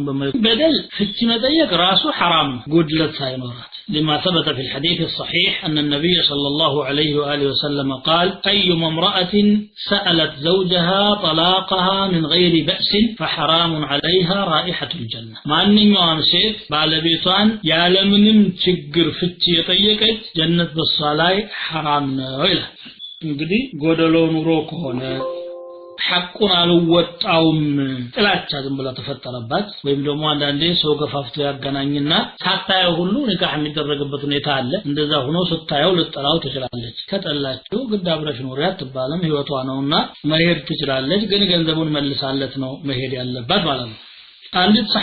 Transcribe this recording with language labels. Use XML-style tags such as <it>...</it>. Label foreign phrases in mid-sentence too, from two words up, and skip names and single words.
<am>በማይጎዳ በደል ፍቺ መጠየቅ ራሱ</am> <ar>حرام</ar> <am>ጉድለት ሳይኖራት</am> <ar>لما ثبت في الحديث الصحيح أن النبي صلى الله عليه وآله وسلم قال أيما امرأة سألت زوجها طلاقها من غير بأس فحرام عليها رائحة الجنة</ar> <am>ማንኛውም ሴት ባለቤቷን ያለምንም ችግር ፍቺ የጠየቀች ጀነት በሷላ حرام ነው ይላል እንግዲህ ጎደሎ ኑሮ ከሆነ ሐቁን አልወጣውም ጥላቻ ዝም ብላ ተፈጠረባት ወይም ደግሞ አንዳንዴ ሰው ገፋፍቶ ያገናኝና ሳታየው ሁሉ ንካህ የሚደረግበት ሁኔታ አለ እንደዛ ሆኖ ስታየው ልትጠላው ትችላለች ከጠላችሁ ግድ አብረሽ ኑሪ አትባልም ህይወቷ ነውና መሄድ ትችላለች ግን ገንዘቡን መልሳለት ነው መሄድ ያለባት ማለት ነው አንዲት</am>